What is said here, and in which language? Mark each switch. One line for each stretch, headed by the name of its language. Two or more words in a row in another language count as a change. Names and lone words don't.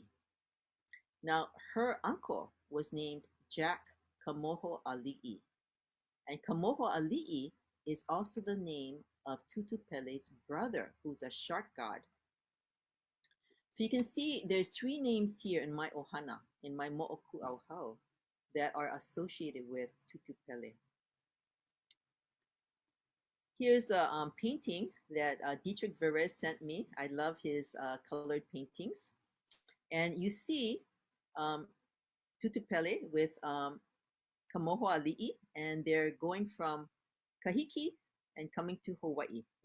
English: Now, her uncle was named Jack Kamoho Ali'i, and Kamoho Ali'i is also the name of Tutu Pele's brother, who's a shark god. So you can see there's 3 names here in my ʻohana, in my
Hawaiian: moʻoku ʻauhau,
English: that are associated with Tutu Pele. Here's a painting that Dietrich Verres sent me. I love his colored paintings. And you see Tutu Pele with Kamoho Ali'i, and they're going from Kahiki and coming to Hawaii, yeah?